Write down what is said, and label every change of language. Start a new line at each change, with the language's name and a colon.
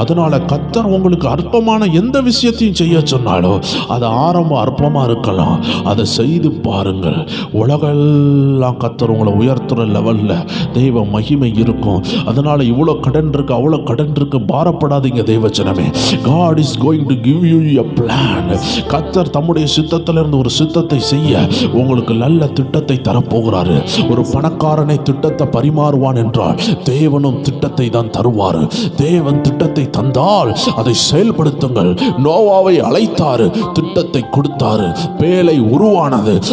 Tamil: அதனால கர்த்தர் உங்களுக்கு அற்பமான எந்த விஷயத்தையும் செய்ய சொன்னாலோ அது ஆரம்பம் அற்பமா இருக்கலாம், அதை செய்து பாருங்கள். உலகெல்லாம் கர்த்தர் உங்களை உயர்த்துற லெவல்ல தெய்வ மகிமை இருக்கும். அதனால இவ்வளோ கடன் இருக்கு, அவ்வளோ கடன் இருக்கு, பாரப்படாதீங்க தேவ ஜனமே.
English: God is going to give you a plan.
Tamil: கர்த்தர் தம்முடைய சித்தத்திலிருந்து ஒரு சித்தத்தை செய்ய உங்களுக்கு நல்ல திட்டத்தை தரப்போகிறாரு. ஒரு பணக்காரனை திட்டத்தை பரிமாறுவான் என்றால் தேவனும் திட்டத்தை தான் தருவார். தேவன் திட்டத்தை தந்தால் அதை செயல்படுத்துங்கள். நோவாவை அழைத்தாரு, திட்டத்தை கொடுத்தாரு, பேழை உருவானது.